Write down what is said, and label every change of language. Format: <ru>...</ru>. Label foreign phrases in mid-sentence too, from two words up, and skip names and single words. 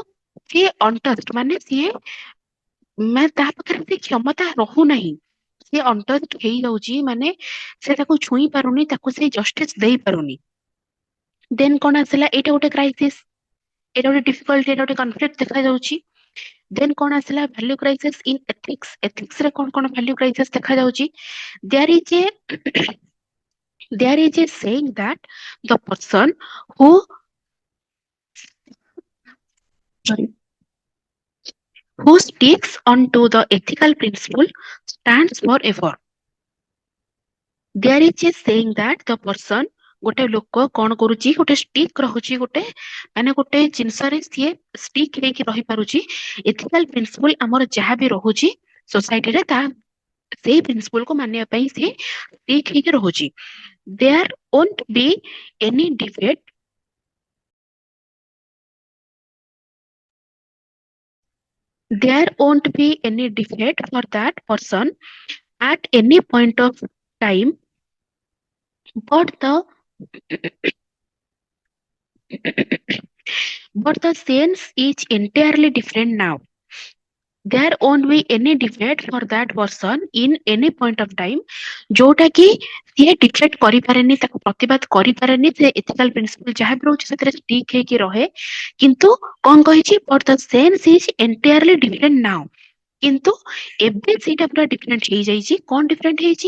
<or>ସିଏ ଅନଟଚ୍ଡ ମାନେ ସିଏ ମାନେ ତା ପାଖରେ ସେ କ୍ଷମତା ରହୁନାହିଁ ସିଏ ଅନଟଚ୍ଡ ହେଇଯାଉଛି ମାନେ ସେ ତାକୁ ଛୁଇଁ ପାରୁନି ତାକୁ ସେ ଜଷ୍ଟିସ ଦେଇ ପାରୁନି ଦେନ୍ କଣ ଆସିଲା ଏଇଟା ଗୋଟେ କ୍ରାଇସିସ୍ ଏଇଟା ଗୋଟେ ଡିଫିକଲ୍ଟ ଏଇଟା ଗୋଟେ କନଫ୍ଲିକ୍ଟ ଦେଖାଯାଉଛି ଦେନ୍ କଣ ଆସିଲା</or> <en>value crisis in ethics</en> <or>ରେ କଣ</or> <en>value crisis</en> <or>ଦେଖାଯାଉଛି</or> <en>there is a saying that the person who sorry, who sticks onto the ethical principle stands forever there is a saying that the person</en> <or>ଗୋଟେ ଲୋକ କଣ କରୁଛି ଗୋଟେ ଷ୍ଟିକ୍ ରହୁଛି ଗୋଟେ ମାନେ ଗୋଟେ ଜିନିଷରେ ସିଏ ଷ୍ଟିକ୍ ହେଇକି ରହିପାରୁଛି</or> <en>ethical principle</en> <or>ଆମର ଯାହା ବି ରହୁଛି ସୋସାଇଟିରେ ତା ସେଇ ପ୍ରିନ୍ସିପଲକୁ ମାନିବା ପାଇଁ ସିଏ ଷ୍ଟିକ୍ ହେଇକି ରହୁଛି</or> <en>there won't be any debate there won't be any debate for that person at any point of time but the but the sense is entirely different now there won't be any debate for that person in any point of time</en> <or>ଯୋଉଟା କି ସିଏ ଡିଫେକ୍ଟ କରିପାରେନି ତାକୁ ପ୍ରତିବାଦ କରିପାରେନି ସେ</or> <en>ethical principle</en> <or>ଯାହା ବି ରହୁଛି ସେଥିରେ ଷ୍ଟିକ୍ ହେଇକି ରହେ କିନ୍ତୁ କଣ କହିଛି</or> <en>but the sense is entirely different now</en> <or>କିନ୍ତୁ ଏବେ ସେଇଟା ପୁରା ଡିଫରେଣ୍ଟ ହେଇଯାଇଛି। କଣ ଡିଫରେଣ୍ଟ ହେଇଛି?</or>